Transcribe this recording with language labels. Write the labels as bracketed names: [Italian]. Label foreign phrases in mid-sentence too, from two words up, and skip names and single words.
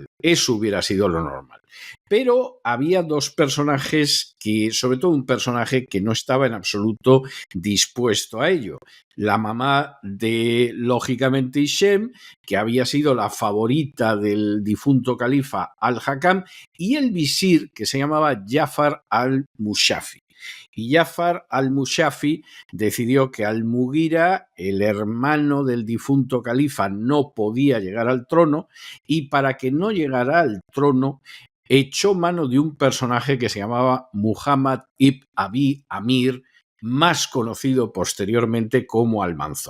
[Spanish] Eso hubiera sido lo normal. Pero había dos personajes que, sobre todo un personaje que no estaba en absoluto dispuesto a ello. La mamá de, lógicamente, Hisham, que había sido la favorita del difunto califa Al-Hakam, y el visir, que se llamaba Jafar al-Mushafi. Y Jafar al-Mushafi decidió que Al-Mughira, el hermano del difunto califa, no podía llegar al trono, y para que no llegara al trono, echó mano de un personaje que se llamaba Muhammad ibn Abi Amir, más conocido posteriormente como Almanzor.